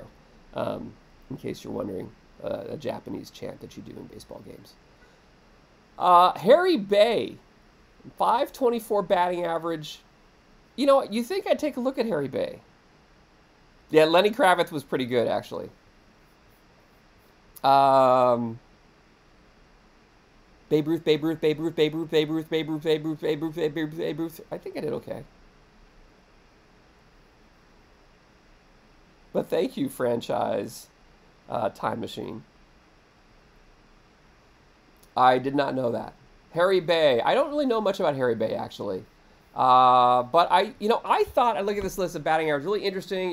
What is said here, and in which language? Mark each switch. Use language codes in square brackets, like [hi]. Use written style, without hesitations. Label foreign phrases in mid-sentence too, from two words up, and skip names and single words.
[en] In case you're wondering, a Japanese chant that you do in baseball games. Harry Bay, 524 batting average. You know what? You think I'd take a look at Harry Bay? Yeah, Lenny Kravitz was pretty good, actually. Babe Ruth, Babe Ruth, Babe Ruth, Babe Ruth, Babe Ruth, Babe Ruth, Babe Ruth, Babe Ruth, Babe Ruth, Babe Ruth. I think I did okay. But thank you, franchise Time Machine. I did not know that. Harry Bay. I don't really know much about Harry Bay, actually. But I thought, I look at this list of batting average, really interesting.